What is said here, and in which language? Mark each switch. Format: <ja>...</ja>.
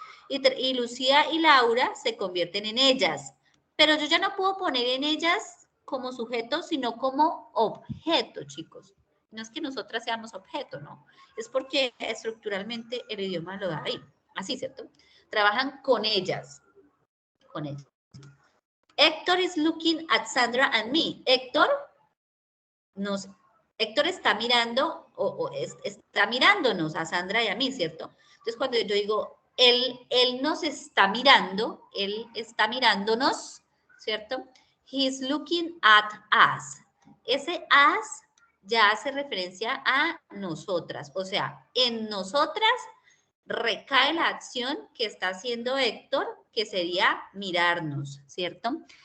<es>Y Lucía y Laura se convierten en ellas. Pero yo ya no puedo poner en ellas como sujeto, sino como objeto, chicos. No es que nosotras seamos objeto, no. Es porque estructuralmente el idioma lo da ahí. Así, ¿cierto? Trabajan con ellas. con ella.</es> <en>Héctor is looking at Sandra and me.</en> <es>Héctor está mirando está mirándonos a Sandra y a mí, ¿cierto? Entonces, cuando yo digo, él nos está mirando, él está mirándonos, ¿cierto?</es> <en>He is looking at us.</en> <es>Ese us ya hace referencia a nosotras, o sea, en nosotras recae la acción que está haciendo Héctor, que sería mirarnos, ¿cierto?</es>